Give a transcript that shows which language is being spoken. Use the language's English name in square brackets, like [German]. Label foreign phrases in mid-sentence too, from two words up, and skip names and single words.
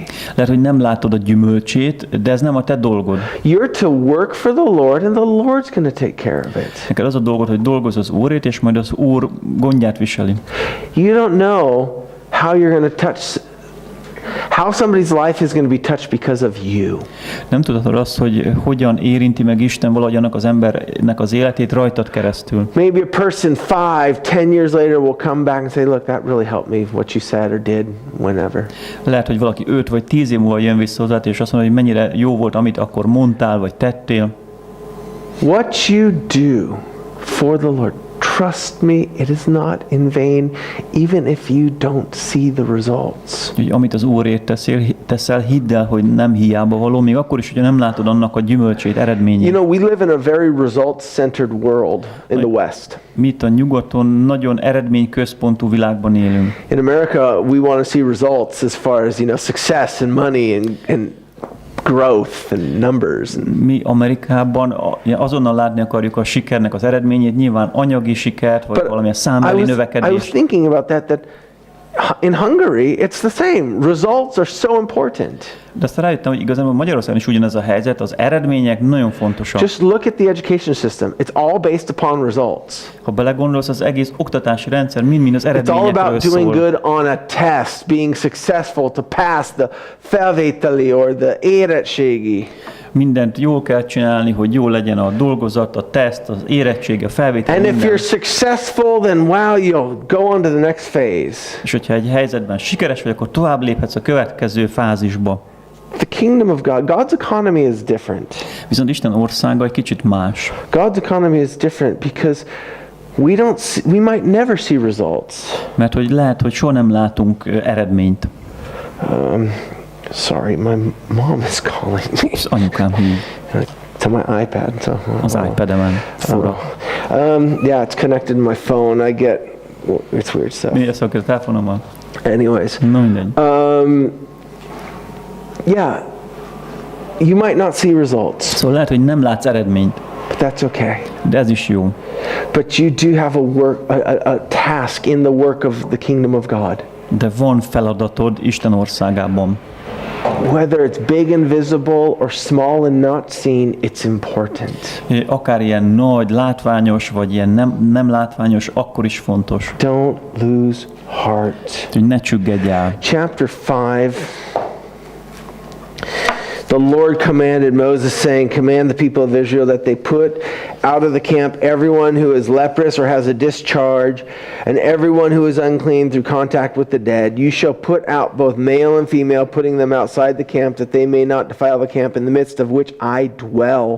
[Hungarian] Lehet, hogy nem látod a gyümölcsét, de ez nem a te dolgod. [English] You're to work for the Lord and the Lord's going to take care of it. [Hungarian] Neked az a dolgod, hogy dolgozz az Úrért, és majd az Úr gondját viseli. [English] You don't know how you're going to how somebody's life is going to be touched because of you. [Hungarian] Nem tudhatod azt, hogy hogyan érinti meg Isten valahogy annak az embernek az életét rajtad keresztül. [English] Maybe a person 5-10 years later will come back and say, look, that really helped me, what you said or did, whenever. [Hungarian] Lehet, hogy valaki 5 vagy 10 év múlva jön vissza hozzád, és azt mondja, hogy mennyire jó volt, amit akkor mondtál, vagy tettél. [English] What you do for the Lord, trust me, it is not in vain, even if you don't see the results. [Hungarian] Hogy amit az Úrért teszel, hidd el, hogy nem hiába való, még akkor is, hogyha nem látod annak a gyümölcsét, eredményét. [English] You know, we live in a very results-centered world in the West. [Hungarian] Mi itt a nyugaton nagyon eredményközpontú világban élünk. [English] In America, we want to see results as far as, success and money and growth and numbers. [Hungarian] Mi Amerikában azonnal látni akarjuk a sikernek az eredményét, nyilván anyagi sikert, vagy valamilyen számbeli [English] I was [Hungarian] növekedést. [English] thinking about that in Hungary, it's the same. Results are so important. [Hungarian] De aztán rájöttem, hogy igazából Magyarországon is ugyanez a helyzet, az eredmények nagyon fontosak. [English] Just look at the education system. It's all based upon results. [Hungarian] Ha belegondolsz, az egész oktatási rendszer mind az [English] It's all [Hungarian] eredményekről [English] about doing [Hungarian] szól. [English] good on a test, being successful to pass the felvételi or the érettségi. [Hungarian] Mindent jól kell csinálni, hogy jó legyen a dolgozat, a teszt, az érettség, a felvétel. [English] And if [Hungarian] minden. [English] you're successful, then wow, you'll go on to the next phase. [Hungarian] És hogyha egy helyzetben sikeres vagy, akkor tovább léphetsz a következő fázisba. [English] The kingdom of God, God's economy is different. [Hungarian] Viszont Isten országa egy kicsit más. [English] God's economy is different because we might never see results. [Hungarian] Mert hogy lehet, hogy soha nem látunk eredményt. [English] Sorry, my mom is calling me. [Hungarian] Az anyukám hív. [English] It's on my iPad. So, [Hungarian] Az iPad-emen. Fura. [English] Yeah, it's connected to my phone. It's weird stuff. [Hungarian] Mi ezt akar a telefonommal? [English] Anyways. [Hungarian] Na mindegy. [English] Yeah, you might not see results, [Hungarian] Szóval lehet, hogy nem látsz eredményt. [English] but that's okay. [Hungarian] De ez is jó. [English] But you do have a task in the work of the kingdom of God. [Hungarian] De van feladatod Isten országában. [English] Whether it's big and visible or small and not seen, it's important. [Hungarian] Akár ilyen nagy, látványos, vagy ilyen nem látványos, akkor is fontos. [English] Don't lose heart. [Hungarian] Hogy ne csüggedj el. [English] Chapter 5. The Lord commanded Moses, saying, command the people of Israel that they put out of the camp everyone who is leprous or has a discharge, and everyone who is unclean through contact with the dead. You shall put out both male and female, putting them outside the camp, that they may not defile the camp in the midst of which I dwell.